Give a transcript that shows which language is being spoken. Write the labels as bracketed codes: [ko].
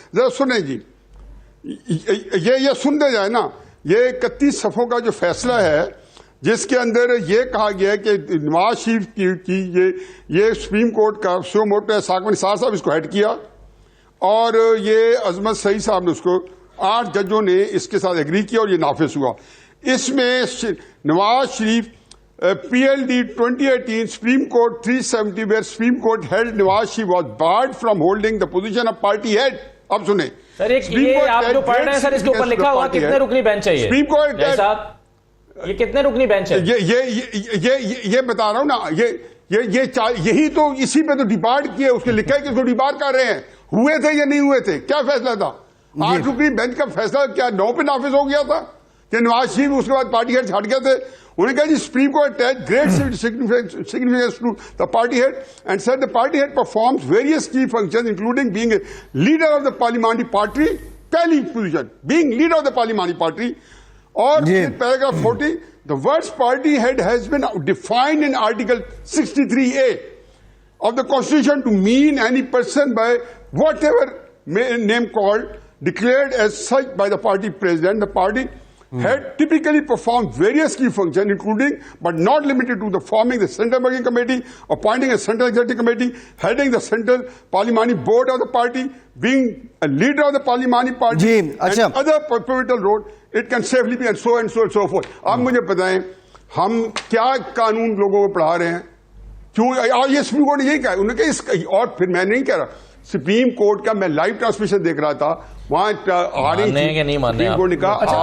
[ur] ذرا سنیں جی, یہ سنتے جائے نا, یہ 31 صفحوں کا جو فیصلہ ہے جس کے اندر یہ کہا گیا ہے کہ نواز شریف کی یہ سپریم کورٹ کا سو موٹو ہے, ساکھ نثار صاحب اس کو ہیڈ کیا, اور یہ عظمت صحیح صاحب نے اس کو 8 ججوں نے اس کے ساتھ ایگری کیا اور یہ نافذ ہوا. اس میں Nawaz Sharif [en] PLD 2018 supreme court 370 where supreme court held Nawaz Sharif was barred from holding the position of party head. [ur] اب سنیں سر, یہ آپ جو پڑھ رہے ہیں سر, اس کے اوپر لکھا ہوا کتنے رکنی بینچ ہے سپریم کورٹ یہ کتنے رکنی بینچ ہے؟ یہ بتا رہا ہوں نا, یہی تو اسی پہ تو ڈیبارٹ کیے, اس کے لکھا ہے کہ اس کو ڈیبارٹ کر رہے ہیں, ہوئے تھے یا نہیں ہوئے تھے, کیا فیصلہ تھا. 8 رکنی بینچ کا فیصلہ کیا 9 پہ نافذ ہو گیا تھا کہ نواز شریف اس کے بعد پارٹی ہیڈ ہٹ گئے تھے. انہوں نے کہا جی supreme court great [en] significance to the party head and said the party head performs various key functions including being a leader of the parliamentary party, [ur] پہلی position [en] being leader of the parliamentary party. [ur] اور paragraph [en] 40 the words party head has been defined in article 63A of the constitution to mean any person by whatever name called declared as such by the party president. The party head typically performs various key functions including but not limited to the forming the central working committee, appointing a central executive committee, heading the central parliamentary board of the party, being a leader of the parliamentary party and other pivotal role. It can safely be and so and so and so forth. [ur] آپ مجھے بتائیں ہم کیا قانون لوگوں کو پڑھا رہے ہیں, کیوں یہ سپریم کورٹ نے یہی کہا. انہوں نے کہا, اور پھر میں نہیں کہہ رہا, سپریم کورٹ کا میں لائیو ٹرانسمیشن دیکھ رہا تھا, وہاں آ رہی تھی سپریم کورٹ نے کہا